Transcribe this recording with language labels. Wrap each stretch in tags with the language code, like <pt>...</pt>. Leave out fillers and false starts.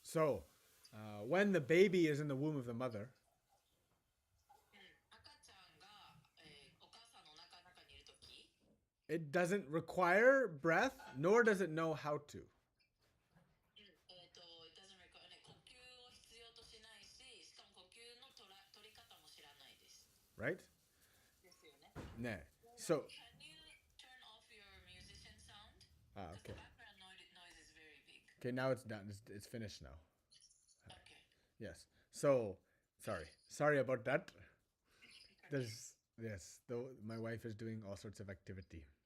<en>So when the baby is in the womb of the mother,</en> <ja>赤ちゃんが、お母さんの中にいるとき、</ja> <en>it doesn't require breath, nor does it know how to. it doesn't require</en> <ja>ね、呼吸を必要としないし、しかも呼吸の取り方も知らないです。</ja> <en>Right?</en> <ja>ですよね。</ja> <en>Ne. So Can you turn off your musician sound? okay. The background noise is very big. Okay, now it's done. It's finished now. Okay. Yes. So sorry about that. Though my wife is doing all sorts of activity.</en>